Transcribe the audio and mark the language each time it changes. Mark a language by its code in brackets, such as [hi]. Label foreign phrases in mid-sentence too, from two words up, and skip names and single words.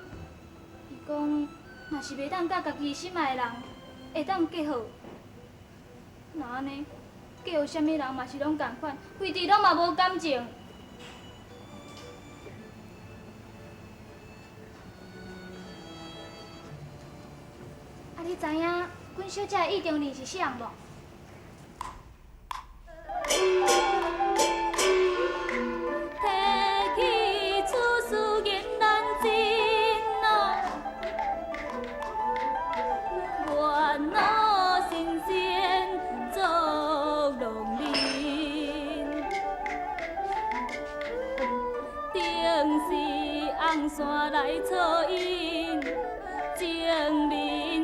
[nan] 伊讲，若是袂当甲家己心爱的人，会当结好。那安尼，嫁互啥物人嘛是拢共款，规地拢嘛无感情。你知影阮小姐的意中人是谁无？提起此事言难尽啊，愿我神仙作龙鳞，定是红线来错引，情人。